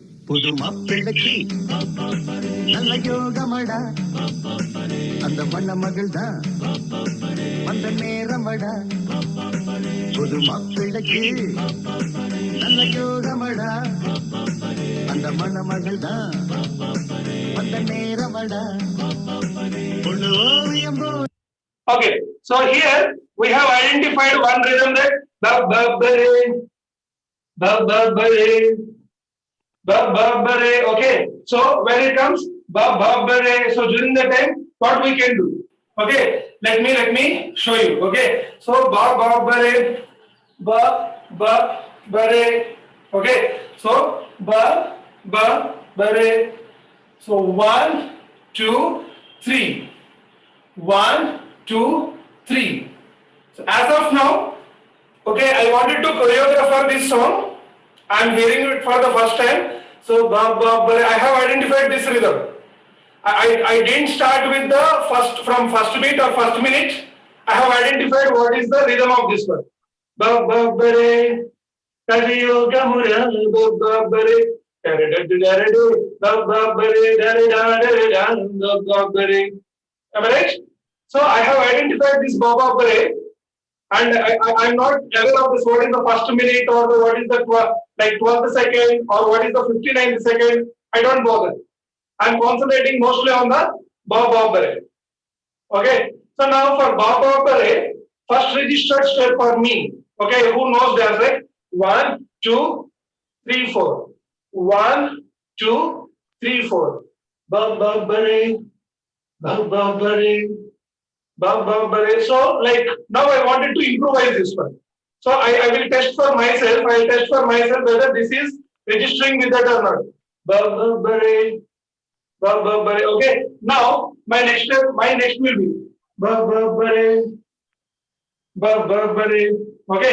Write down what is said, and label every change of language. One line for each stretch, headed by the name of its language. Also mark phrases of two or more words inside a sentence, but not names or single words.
Tamil: புது மாப்பிள்ளைக்கு நல்ல யோகமடா அந்த மண்ண மகள் தான் வந்த நேரமடா புது மாப்பிள்ளைக்கு நல்ல யோகமடா அந்த மண்ண மகள் தான் வந்த நேரமடா பொண்ணு ஓவியம் போ.
English: Okay, so here we have identified one rhythm, that ba ba ba re, ba ba ba re, ba ba ba re. Okay, so when it comes ba ba ba re, so during the time what we can do? Okay, let me show you. Okay, so ba ba ba re, ba ba ba re. Okay, so ba ba ba re. So 1 2 3, 1 2 3. So as of now, okay, I wanted to choreograph this song. I am hearing it for the first time. So I have identified this rhythm. I didn't start with the first beat or first minute. I have identified what is the rhythm of this one. Ba ba ba re, kadiyo gamura ba ba ba re, da da da da da, ba ba ba re, da da da da da, ba ba re. Am I right? So I have identified this ba ba ba re, and I'm not aware of this. What is the first minute, or what is the 12th second, or what is the 59th second? I don't bother. I'm concentrating mostly on the ba ba ba re. Okay. So now for ba ba ba re, first registered step for me. Okay. Who knows that? Right? 1 2 3 4. 1 2 3 4. Ba ba ba re, ba ba ba re. So like now I wanted to improvise this one. So I will test for myself. I will test for myself whether this is registering with that or not. Okay. Now my next will be okay.